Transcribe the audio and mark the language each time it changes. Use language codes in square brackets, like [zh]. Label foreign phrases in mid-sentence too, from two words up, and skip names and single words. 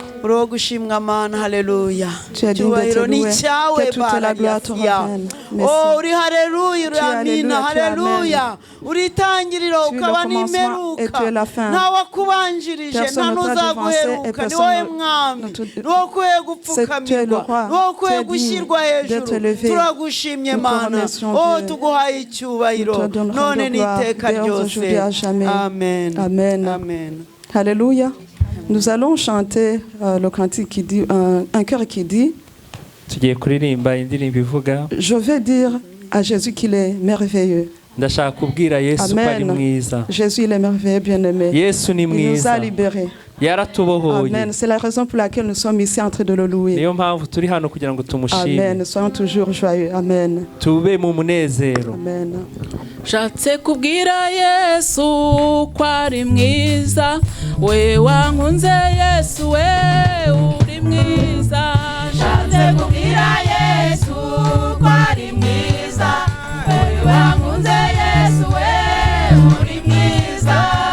[rw] uro gushimwa mana haleluya [fr] Tu es digne d'être loué. Que toute la gloire te revienne. Merci. [rw] Oh uri haleluya uri [fr] Tu es [rw] amina [fr] alléluia, tu es [rw] haleluya uri itangiriro [fr] Tu es le [rw] ukaba [fr] commencement et tu es la fin. [rw] nta wakubanjirije [fr] Personne [rw] nta [fr] ne t'a devancé et [rw] n'uzaguheruka ni [fr] personne [rw] wowe [fr] ne [rw] mwami [fr] te- [rw] ni wowe ukwiye [fr] Tu es le [rw] gupfukamirwa [fr] roi. [rw] ni wowe ukwiye [fr] Tu es digne [rw] gushyirwa [fr] d'être [rw] hejuru [fr] élevé. [rw] turagushimye [fr] Nous te [rw] mana [fr] remercions, [rw] oh [fr] Dieu. [rw] tuguhaye [fr] Nous [rw] icyubahiro [fr] te donnerons [rw] none [fr] de gloire [rw] n'iteka [fr] dès aujourd'hui à [rw] ryose [fr] jamais. amen Amen. amen. Alléluia. Nous allons chanter le cantique qui dit, un chœur qui dit, [rw] tugiye kuririmba indirimbo ivuga [fr] je vais dire à Jésus qu'il est merveilleux. [rw] ndashaka kubwira Yesu ko ari Amen. mwiza. [fr] Jésus il est merveilleux, bien-aimé. [rw] Yesu ni [fr] Il nous a [rw] mwiza [fr] libérés. [rw] yaratubohoye. Amen. [fr] C'est la raison pour laquelle nous sommes ici en train de le louer. [rw] niyo mpamvu turi hano kugira ngo tumushime Amen. [fr] Soyons toujours joyeux. Amen. [rw] tube mu munezero. Amen. Nshatse kubwira Yesu ko ari mwiza, we wankunze Yesu we uri mwiza. Nshatse kubwira Yesu ko ari mwiza, we wankunze Yesu we uri mwiza.